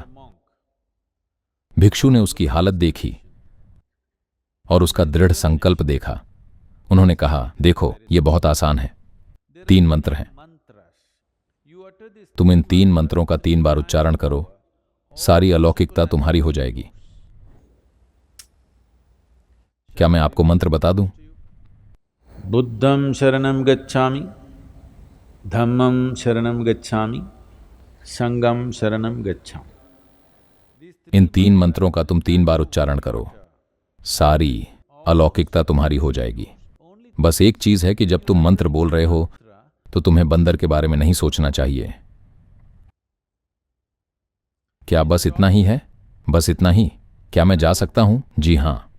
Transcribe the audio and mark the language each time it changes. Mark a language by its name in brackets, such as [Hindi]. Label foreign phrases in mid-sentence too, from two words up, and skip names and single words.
[Hindi] भिक्षु ने उसकी हालत देखी और उसका दृढ़ संकल्प देखा। उन्होंने कहा, देखो, यह बहुत आसान है। 3 मंत्र हैं। तुम इन 3 मंत्रों का 3 बार उच्चारण करो, सारी अलौकिकता तुम्हारी हो जाएगी। क्या मैं आपको मंत्र बता दूं? [Pali] बुद्धं शरणं गच्छामि, धम्मं शरणं गच्छामि, संघं शरणं गच्छामि। [Hindi] इन 3 मंत्रों का तुम 3 बार उच्चारण करो, सारी अलौकिकता तुम्हारी हो जाएगी। बस एक चीज है कि जब तुम मंत्र बोल रहे हो तो तुम्हें बंदर के बारे में नहीं सोचना चाहिए। क्या बस इतना ही है? बस इतना ही? क्या मैं जा सकता हूं? जी हां।